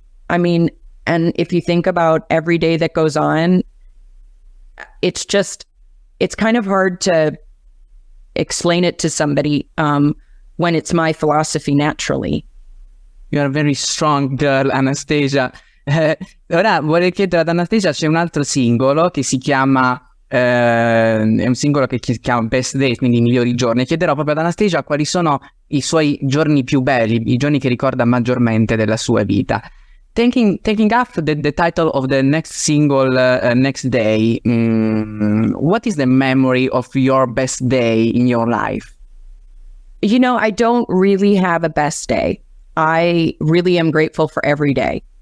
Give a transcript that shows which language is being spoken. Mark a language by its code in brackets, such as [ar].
[en] I mean, and if you think about every day that goes on, it's kind of hard to explain it to somebody when it's my philosophy naturally. You are a very strong girl, Anastacia. [it] Ora vorrei chiedere ad Anastacia, c'è un altro singolo che si chiama, è un singolo che si chiama Best Days, quindi i migliori giorni. Chiederò proprio ad Anastacia quali sono i suoi giorni più belli, i giorni che ricorda maggiormente della sua vita. [en] Taking up the title of the next single, Next Day, what is the memory of your best day in your life? I don't really have a best day. I really am grateful for every day.